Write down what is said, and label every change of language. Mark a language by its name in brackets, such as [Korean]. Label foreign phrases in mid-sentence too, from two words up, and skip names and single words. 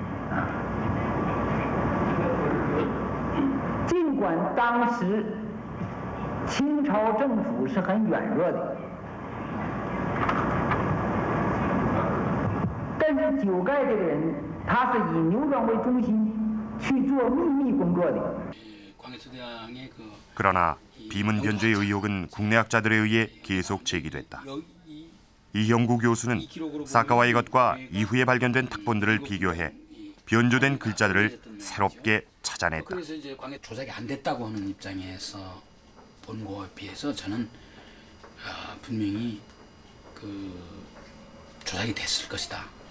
[Chinese] 尽管当时清朝政府是很软弱的，但是九盖这个人，他是以牛庄为中心去做秘密工作的。 [Korean] 그러나 비문 변조의 의혹은 국내 학자들에 의해 계속 제기됐다. 이형구 교수는 사카와의 것과 이후에 발견된 탁본들을 비교해 변조된 글자들을 새롭게 찾아냈다. 그래서 이제 조작이 안 됐다고 하는 입장에서 본 거에 비해서 저는 분명히 조작이 됐을 것이다.